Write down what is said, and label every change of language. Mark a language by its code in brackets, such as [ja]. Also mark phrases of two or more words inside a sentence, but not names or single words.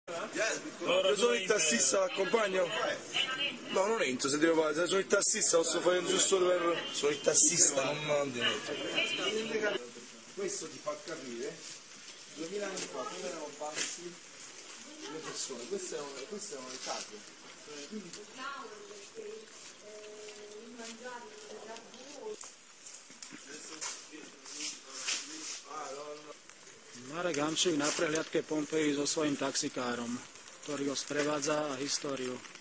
[it] Io sono il tassista, l'accompagno? No, non entro se devo fare, sono il tassista, posso fare giusto per... Sono il tassista, non devo. Questo ti fa capire, 2000 anni fa, come erano bassi le persone, queste erano le case. [sk] Marek Hamšík na prehliadke Pompeji so svojím taxikárom, ktorý ho sprevádza a históriu.